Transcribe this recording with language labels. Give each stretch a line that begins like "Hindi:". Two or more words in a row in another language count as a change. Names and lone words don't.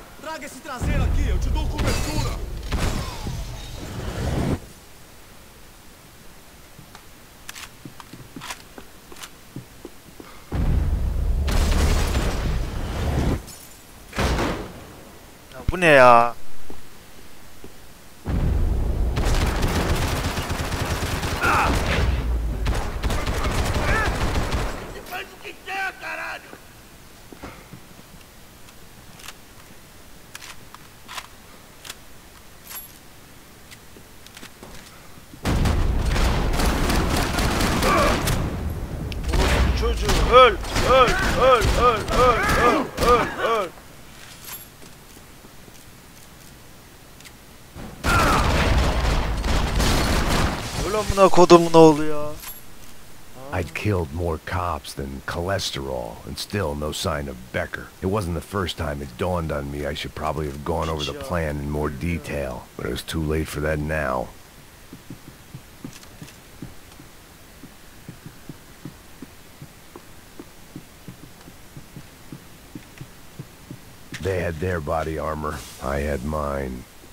Portuguese: Traga esse traseiro aqui, eu te dou cobertura.
Turkish: Ya bu ne ya?
Portuguese: Faz o que quer, caralho!
Turkish: Çocuğu öl, öl, öl, öl, öl, öl, öl, öl. Öl amına kodumun oğlu ya.
English: I'd killed more cops than cholesterol, and still no sign of Becker. It wasn't the first time it dawned on me I should probably have gone over the plan in more detail, but it was too late for that now. They had their body armor, I had mine.